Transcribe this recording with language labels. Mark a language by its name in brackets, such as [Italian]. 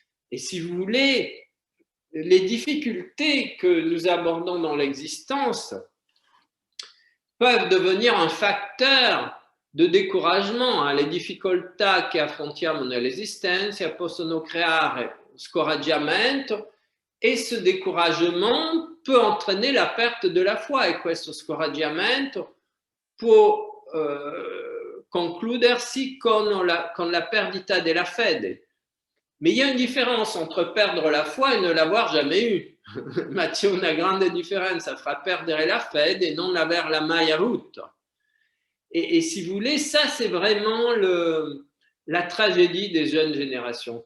[French] Et si vous voulez, les difficultés que nous abordons dans l'existence peuvent devenir un facteur de découragement. [Italian] Le difficoltà che affrontiamo nell'esistenza possono creare scoraggiamento, [French] et ce découragement peut entraîner la perte de la foi, [Italian] e questo scoraggiamento può concludersi con la perdita della fede. [French] Mais il y a une différence entre perdre la foi et ne l'avoir jamais eue. [Italian] Ma c'è una grande differenza fra perdere la fede e non averla mai avuta. [French] Et si vous voulez, ça c'est vraiment la tragédie des jeunes générations.